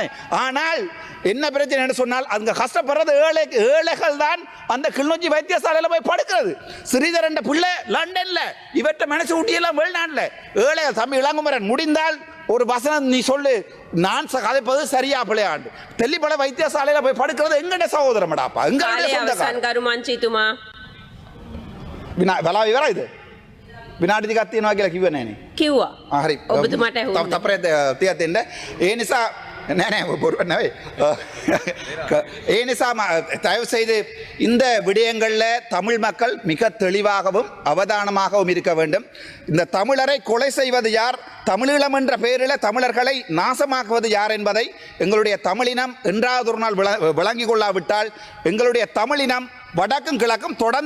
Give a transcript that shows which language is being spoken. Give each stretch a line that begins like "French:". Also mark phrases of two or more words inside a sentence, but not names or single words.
Tamil: ஆனால் என்ன பிரச்சனை என்று சொன்னால் அங்கே கஷ்டப்படுறது ஏழைகள் தான் அந்த கிளிநொச்சி வைத்தியசாலையில் போய் படுக்கிறது. ஸ்ரீதரன் பிள்ளை லண்டன்ல, இவற்றை மனசு ஊட்டியெல்லாம் வெளிநாட்டில் ஏழைகள். தம்பி இளங்குமரன் முடிந்தால் ஒரு வசனம் நீ சொல்லு, நான் கதைப்பது சரியா பிள்ளையாண்டு. தெல்லிப்பள வைத்தியசாலையில் போய் படுக்கிறது எங்கட சகோதரமடாப்பா,
Sinhala: වෙලා ඉවරයිද? විනාඩි ටිකක් තියෙනවා කියලා කිව්වේ නෑනේ. කිව්වා. හරි. ඔබතුමාට ඇහුණා. තප්පරේ තියත් දෙන්න. ඒ නිසා නෑ බොරු නෙවෙයි. ඒ නිසා
Tamil: தயவு செய்து இந்த விடயங்களில் தமிழ் மக்கள் மிக தெளிவாகவும் அவதானமாகவும் இருக்க வேண்டும். இந்த தமிழரை கொலை செய்வது யார், தமிழீழம் என்ற பெயரில் தமிழர்களை நாசமாக்குவது யார் என்பதை எங்களுடைய தமிழினம் என்றாவது ஒரு நாள் விளங்கிக் கொள்ளாவிட்டால் எங்களுடைய தமிழினம் வடக்கும் கிழக்கும் தொடர்ந்து அழியும்.